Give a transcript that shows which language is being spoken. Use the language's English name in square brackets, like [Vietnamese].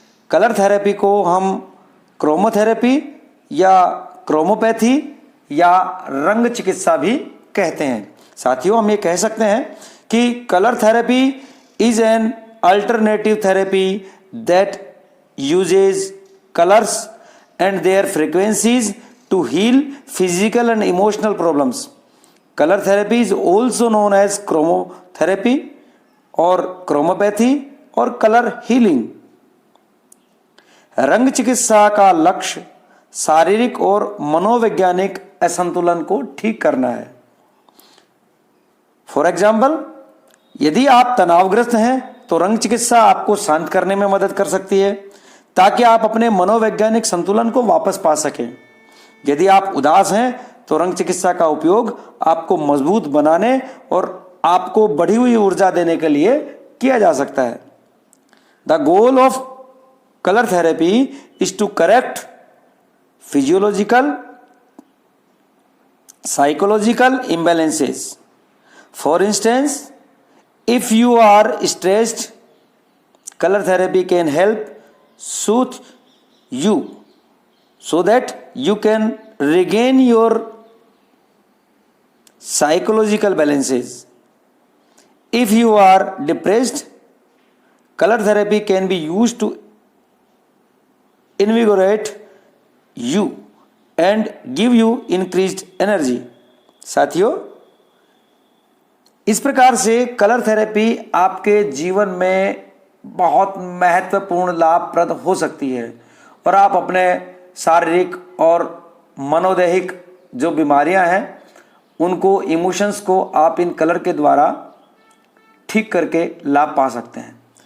[Hindi] Colour therapy को हम क्रोमोथेरेपी या क्रोमोपैथी या रंग चिकित्सा भी कहते हैं। साथियों, हम ये कह सकते हैं कि [English] Colour therapy is an alternative therapy that uses colors and their frequencies to heal physical and emotional problems. Color therapy is also known as chromotherapy or chromopathy [Hindi] और [English] Colour healing. [Hindi] रंग चिकित्सा का लक्ष्य शारीरिक और मनोवैज्ञानिक असंतुलन को ठीक करना है। [English] for example, [Hindi] यदि आप तनावग्रस्त हैं तो रंग चिकित्सा आपको शांत करने में मदद कर सकती है ताकि आप अपने मनोवैज्ञानिक संतुलन को वापस पा सकें। यदि आप उदास हैं तो रंग चिकित्सा का उपयोग आपको मजबूत बनाने और आपको बढ़ी हुई ऊर्जा देने के लिए किया जा सकता है। [English] The goal of colour therapy is to correct physiological psychological imbalances. For instance, if you are stressed, color therapy can help soothe you so that you can regain your psychological balances. If you are depressed, color therapy can be used to invigorate you and give you increased energy. [Hindi] साथियों, इस प्रकार से colour therapy आपके जीवन में बहुत महत्वपूर्ण लाभप्रद हो सकती है और आप अपने शारीरिक और मनोदैहिक जो बीमारियां हैं उनको, इमोशंस को आप इन कलर के द्वारा ठीक करके लाभ पा सकते हैं।